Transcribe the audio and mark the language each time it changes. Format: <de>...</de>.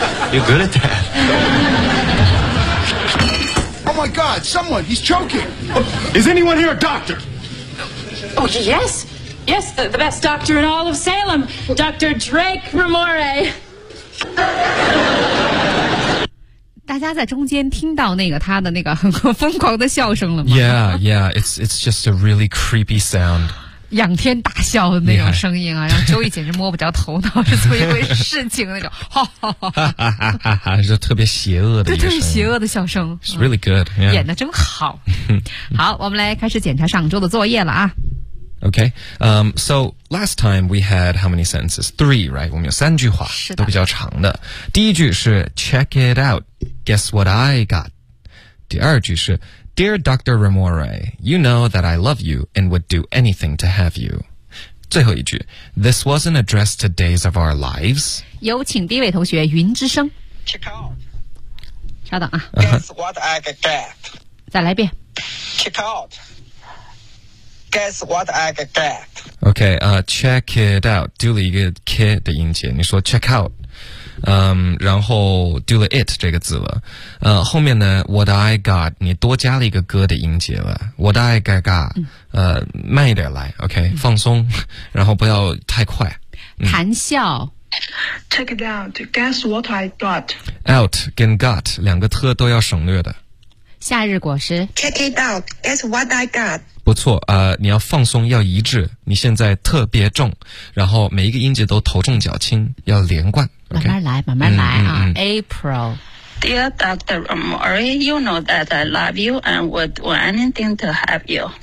<en>You're good at that. Oh my God, someone, he's choking. Is anyone here a doctor? Oh, yes. Yes, the best doctor in all of Salem. Dr. Drake Ramore.</en> <zh>大家在中间听到那个他的那个很疯狂的笑声了吗？</zh> <en>Yeah, yeah, it's just a really creepy sound.</en> <zh>仰天大笑的那种声音啊，让周易简直摸不着头脑是怎么一回事情那种，哈哈哈哈，就特别邪恶的一声，对，特别邪恶的笑声。</zh> <en>It's really good，yeah。</en> <zh>演得真好。好，我们来开始检查上周的作业了啊。</zh> <en>Okay, so last time we had how many sentences? Three, right?</en> <zh>我们有三句话，是的，都比较长的。第一句是</zh> <en>Check it out, guess what I got?</en> <zh>第二句是</zh> <en>Dear Dr. Ramore, you know that I love you and would do anything to have you.</en> <zh>最后一句</zh> <en>This wasn't addressed to days of our lives.</en> <zh>有请第一位同学云之声</zh> <en>Check out.</en> <zh>稍等啊</zh> <en>Guess what I got.</en> <zh>再来一遍</zh> <en>Check out. Guess what I got. OK, check it out.</en> <zh>丢了一个 K 的音节你说</zh> <en>check out.</en> <zh>然后丢了 it 这个字了后面呢</zh> <en>what I got</en> <zh>你多加了一个歌的音节了</zh> <en>what I got, got、</en> <zh>嗯、慢一点来 OK、嗯、放松然后不要太快谈笑、嗯、</zh> <en>check it out guess what I got</en> <zh>out 跟 got 两个特都要省略的夏日果实</zh> <en>check it out guess what I got</en> <zh>不错你要放松要一致你现在特别重然后每一个音节都头重脚轻要连贯慢慢来、</zh> <en>okay.</en> <zh>慢慢来啊、嗯嗯、April</zh> <en>Dear Dr. Ramore You know that I love you And would do anything to have you</en>